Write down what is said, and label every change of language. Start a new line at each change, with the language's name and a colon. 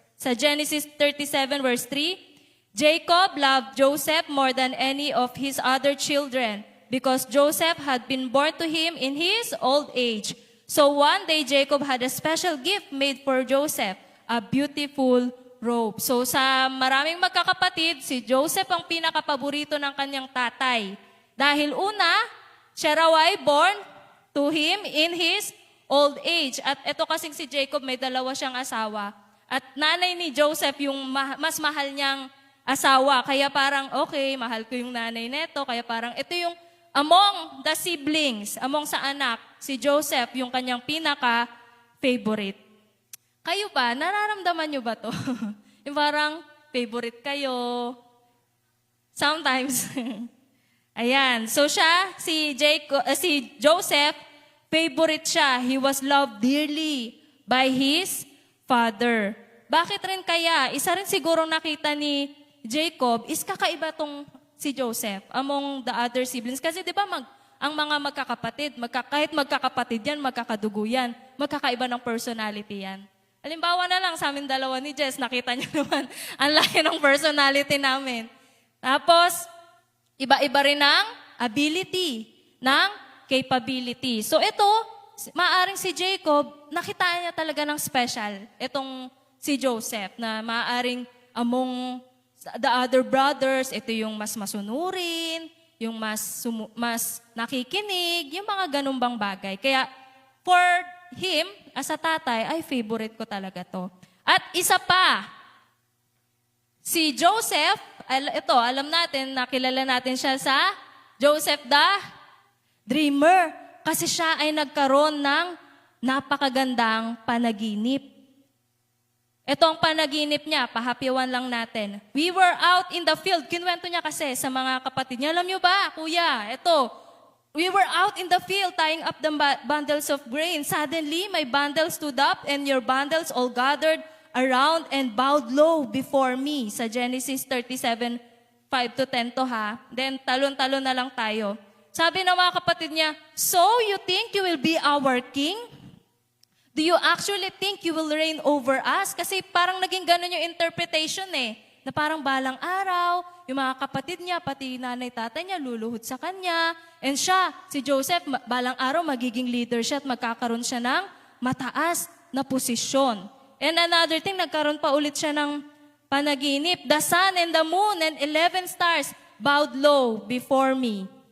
English: Sa Genesis 37 verse 3, Jacob loved Joseph more than any of his other children because Joseph had been born to him in his old age. So one day, Jacob had a special gift made for Joseph, a beautiful robe.
Filipino: So sa maraming magkakapatid, si Joseph ang pinakapaborito ng kanyang tatay. Dahil una, siya raw ay
English: born to him in his old age.
Filipino: At ito kasing si Jacob, may dalawa siyang asawa. At nanay ni Joseph yung mas mahal niyang asawa. Kaya parang, okay, mahal ko yung nanay neto. Kaya parang, ito yung
English: among the siblings,
Filipino: among sa anak, si Joseph, yung kanyang pinaka-favorite. Kayo ba, nararamdaman nyo ba to? Yung parang, favorite kayo. Sometimes. Ayan. So siya, si Joseph, favorite siya.
English: He was loved dearly by his father.
Filipino: Bakit rin kaya? Isa rin sigurong nakita ni Jacob is kakaiba tong si Joseph among the other siblings. Kasi di ba ang mga magkakapatid, kahit magkakapatid yan, magkakadugo yan, magkakaiba ng personality yan. Halimbawa na lang sa amin dalawa ni Jess, nakita niyo naman ang laki ng personality namin. Tapos, iba-iba rin ng ability, ng capability. So ito, maaring si Jacob, nakita niya talaga ng special. Itong si Joseph, na maaring
English: among the other brothers,
Filipino: ito yung mas masunurin, yung mas nakikinig, yung mga ganun bang bagay. Kaya
English: for him, as a
Filipino: tatay, ay favorite ko talaga to. At isa pa, si Joseph, ito, alam natin, nakilala natin siya sa Joseph the Dreamer. Kasi siya ay nagkaroon ng napakagandang panaginip. Ito ang panaginip niya, pahapiwan lang natin.
English: We were out in the field.
Filipino: Kinwento niya kasi sa mga kapatid niya. Alam niyo ba, kuya, ito,
English: we were out in the field tying up the bundles of grain. Suddenly, my bundle stood up and your bundles all gathered around and bowed low before me.
Filipino: Sa Genesis 37, 5-10 to ha. Then, talon-talon na lang tayo. Sabi ng mga kapatid niya,
English: so you think you will be our king? Do you actually think you will reign over us?
Filipino: Kasi parang naging ganun yung interpretation eh. Na parang balang araw, yung mga kapatid niya, pati nanay tatay niya, luluhod sa kanya. And siya, si Joseph, balang araw magiging leader siya at magkakaroon siya ng mataas na posisyon. And another thing, nagkaroon pa ulit siya ng panaginip.
English: The sun and the moon and 11 stars bowed low before me.